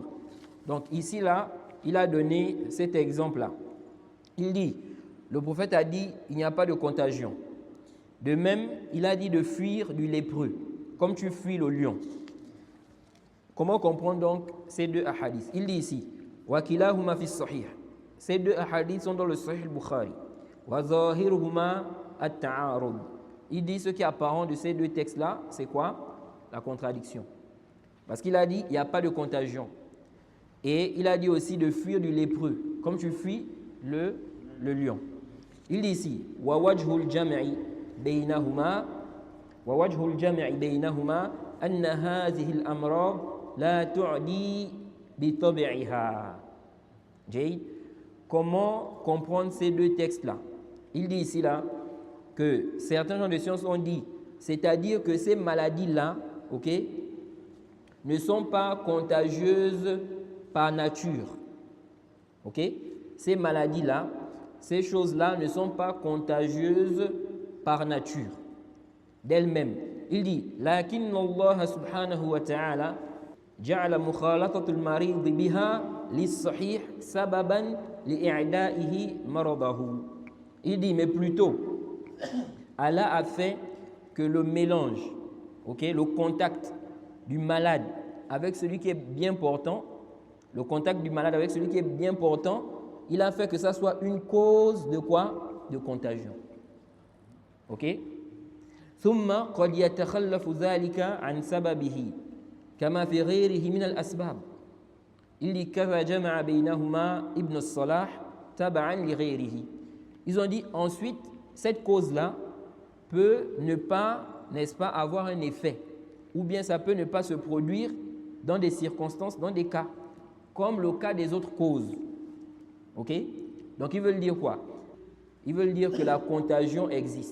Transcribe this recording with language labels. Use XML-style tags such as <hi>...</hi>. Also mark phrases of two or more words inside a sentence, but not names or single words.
<fr>Donc ici là, il a donné cet exemple-là. Il dit, le prophète a dit, il n'y a pas de contagion. De même, il a dit de fuir du lépreux, comme tu fuis le lion. Comment comprendre donc ces deux ahadiths? Il dit ici,</fr> <ar>وكلاهما في الصحيح.</ar> <fr>Ces deux ahadiths sont dans le Sahih al-Bukhari.</fr> <ar>وظاهرهما التعارض.</ar> <fr>Il dit ce qui est apparent de ces deux textes-là, c'est quoi? La contradiction. Parce qu'il a dit, il n'y a pas de contagion. Et il a dit aussi de fuir du lépreux, comme tu fuis le lion. Il dit ici,</fr> <ar>ووجه الجمع بينهما أن هذه الأمراض لا تعدي بطبعها.</ar> <fr>Jay, comment comprendre ces deux textes-là? Il dit ici là que certains gens de science ont dit, c'est-à-dire que ces maladies-là, ok, ne sont pas contagieuses par nature. Ok? Ces maladies-là, ces choses-là ne sont pas contagieuses par nature, d'elles-mêmes. Il dit,</fr> <ar>لكن الله سبحانه وتعالى جعل مخالطة المريض بها للصحيح سببا لإعدائه مرضه.</ar> <fr>Il dit, mais plutôt, Allah a fait que le mélange, ok, le contact du malade avec celui qui est bien portant, le contact du malade avec celui qui est bien portant, il a fait que ça soit une cause de quoi? De contagion. Ok?</fr> <ar>ثم قد يتخلف ذلك عن سببه كما في غيره من الأسباب.</ar> <fr>Il dit</fr> <ar>كذا جمع بينهما ابن الصلاح تبعا لغيره.</ar> <fr>Ils ont dit ensuite cette cause-là peut ne pas, n'est-ce pas, avoir un effet, ou bien ça peut ne pas se produire dans des circonstances, dans des cas, comme le cas des autres causes. Ok? Donc ils veulent dire quoi? Ils veulent dire que la contagion existe.</fr>